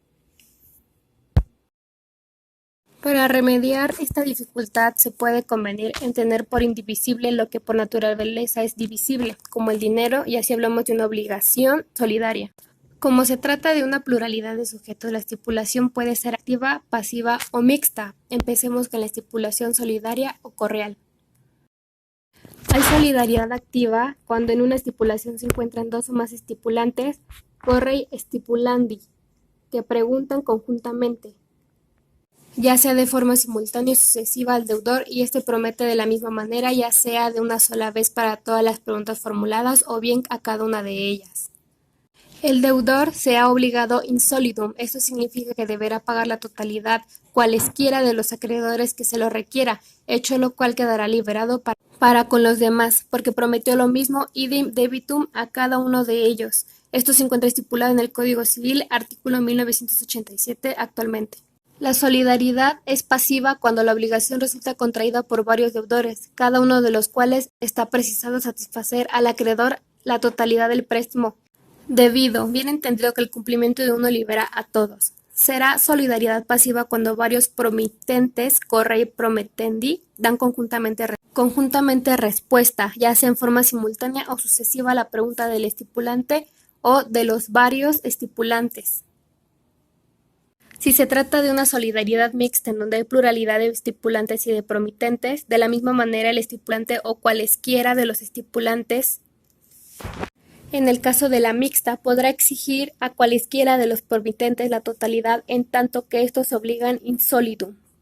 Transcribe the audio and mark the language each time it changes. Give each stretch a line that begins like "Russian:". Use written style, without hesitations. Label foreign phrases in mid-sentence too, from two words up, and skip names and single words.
Spanish: Para remediar esta dificultad se puede convenir en tener por indivisible lo que por naturaleza es divisible, como el dinero, y así hablamos de una obligación solidaria. Como se trata de una pluralidad de sujetos, la estipulación puede ser activa, pasiva o mixta. Empecemos con la estipulación solidaria o correal. Hay solidaridad activa cuando en una estipulación se encuentran dos o más estipulantes,
Latin: correi stipulandi,
Spanish: que preguntan conjuntamente, ya sea de forma simultánea o sucesiva al deudor, y este promete de la misma manera, ya sea de una sola vez para todas las preguntas formuladas o bien a cada una de ellas. El deudor se ha obligado
Latin: in solidum.
Spanish: Esto significa que deberá pagar la totalidad, cualesquiera de los acreedores que se lo requiera, hecho lo cual quedará liberado para con los demás, porque prometió lo mismo
Latin: idem debitum
Spanish: a cada uno de ellos. Esto se encuentra estipulado en el Código Civil, artículo 1987 actualmente. La solidaridad es pasiva cuando la obligación resulta contraída por varios deudores, cada uno de los cuales está precisado satisfacer al acreedor la totalidad del préstamo debido, bien entendido que el cumplimiento de uno libera a todos. Será solidaridad pasiva cuando varios promitentes,
Latin: correi promettendi,
Spanish: dan conjuntamente respuesta, ya sea en forma simultánea o sucesiva a la pregunta del estipulante o de los varios estipulantes. Si se trata de una solidaridad mixta en donde hay pluralidad de estipulantes y de promitentes, de la misma manera el estipulante o cualesquiera de los estipulantes, en el caso de la mixta, podrá exigir a cualesquiera de los promitentes la totalidad en tanto que estos obligan
Latin: in solidum.